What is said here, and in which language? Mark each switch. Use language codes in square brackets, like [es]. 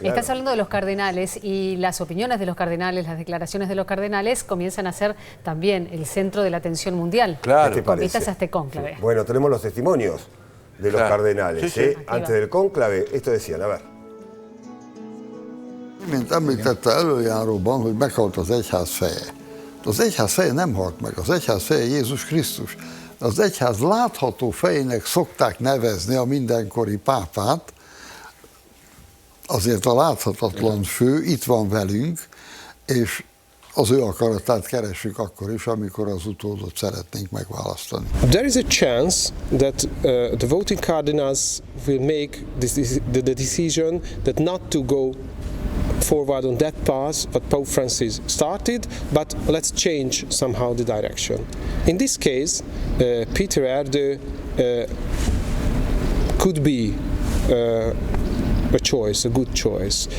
[es] Estás hablando de los cardenales y las opiniones de los cardenales, las declaraciones de los cardenales comienzan a ser también el centro de la atención mundial. Claro. Con vistas a este cónclave. Bueno, tenemos los testimonios de los cardenales. Antes del cónclave, esto decían, a ver. [hu] Mint említette előjáróban, hogy meghalt az egyház feje. Az egyház feje nem halt meg, az egyház feje Jézus Krisztus. Az egyház látható fejének szokták nevezni a mindenkori pápát, azért a láthatatlan fő itt van velünk, és az ő akaratát keressük akkor is, amikor az utódot szeretnénk megválasztani. [en] There is a chance that the voting cardinals will make the decision that not to go forward on that path what Pope Francis started, but let's change somehow the direction. In this case, Peter Erdő could be a choice, a good choice.